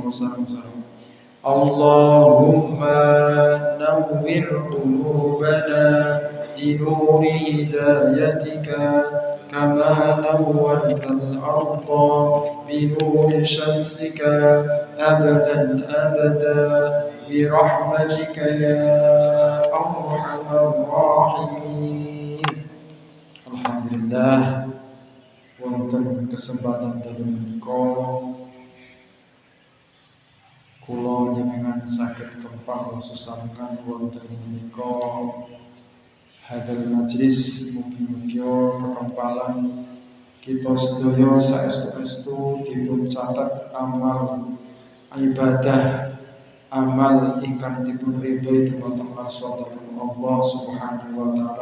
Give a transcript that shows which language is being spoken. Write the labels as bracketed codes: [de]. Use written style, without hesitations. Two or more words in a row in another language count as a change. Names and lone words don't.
[ar] اللهم نور قلوبنا بنور هدايتك كما نورت الأرض بنور شمسك أبدا أبدا برحمتك يا أرحم الراحمين. الحمد لله. [jv] Wonten kesempatan dalu menika kula jenengan saged kempal sesarengan wonten menika [ar] هذا المجلس [jv] mugi-mugi kekempalan kita sedaya saestu-estu dipun catat amal ibadah amal ingkang dipun ridhoi dumateng Allah [ar] سبحانه وتعالى.